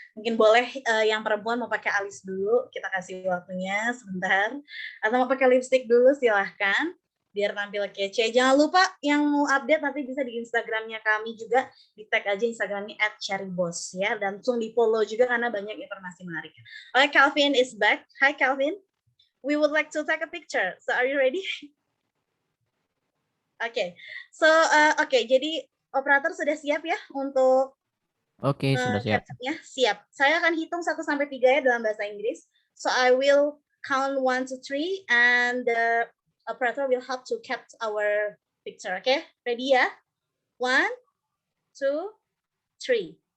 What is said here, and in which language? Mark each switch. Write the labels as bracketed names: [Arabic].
[Indonesian] Mungkin boleh yang perempuan mau pakai alis dulu, kita kasih waktunya sebentar. Atau mau pakai lipstick dulu, silahkan. Biar tampil kece. Jangan lupa yang mau update nanti bisa di Instagramnya kami juga, di tag aja Instagramnya @CariBoss ya, dan langsung di follow juga karena banyak informasi menarik. [English] Oke, Calvin is back. Hi Calvin, we would like to take a picture. So are you ready? [Indonesian] Oke, so jadi operator sudah siap ya untuk Sudah siap. capture-nya? Siap. Saya akan hitung 1 sampai 3 ya dalam bahasa Inggris. [English] So I will count 1 to 3 and the operator will help to capture our picture. Okay, ready ya? 1, 2, 3.